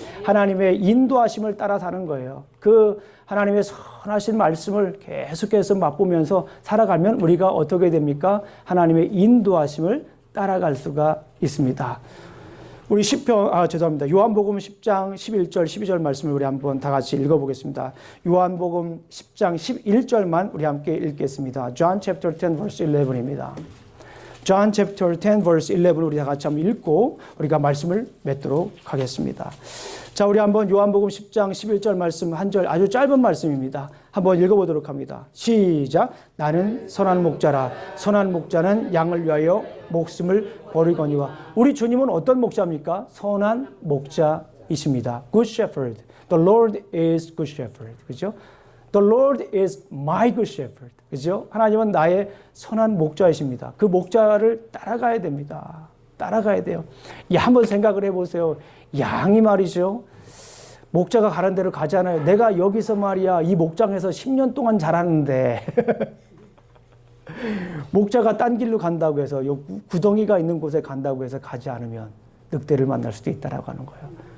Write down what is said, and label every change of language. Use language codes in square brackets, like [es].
[ko] 하나님의 인도하심을 따라 사는 거예요. 그 하나님의 선하신 말씀을 계속해서 맛보면서 살아가면 우리가 어떻게 됩니까? 하나님의 인도하심을 따라갈 수가 있습니다. 우리 요한복음 10장 11절 12절 말씀을 우리 한번 다 같이 읽어보겠습니다. 요한복음 10장 11절만 우리 함께 읽겠습니다. [en] John chapter 10 verse 11입니다. John chapter 10 verse 11 [ko] 우리 다 같이 한번 읽고 우리가 말씀을 맺도록 하겠습니다. 자, 우리 한번 요한복음 10장 11절 말씀 한 절 아주 짧은 말씀입니다. 한번 읽어보도록 합니다. 시작. 나는 선한 목자라. 선한 목자는 양을 위하여 목숨을 버리거니와. 우리 주님은 어떤 목자입니까? 선한 목자이십니다. [en] Good shepherd. The Lord is good shepherd. [ko] 그죠? [en] The Lord is my good shepherd. [ko] 그죠? 하나님은 나의 선한 목자이십니다. 그 목자를 따라가야 됩니다. 따라가야 돼요. 한번 생각을 해보세요. 양이 말이죠. 목자가 가는 대로 가잖아요. 내가 여기서 말이야 이 목장에서 10년 동안 자랐는데 목자가 딴 길로 간다고 해서 구덩이가 있는 곳에 간다고 해서 가지 않으면 늑대를 만날 수도 있다라고 하는 거예요.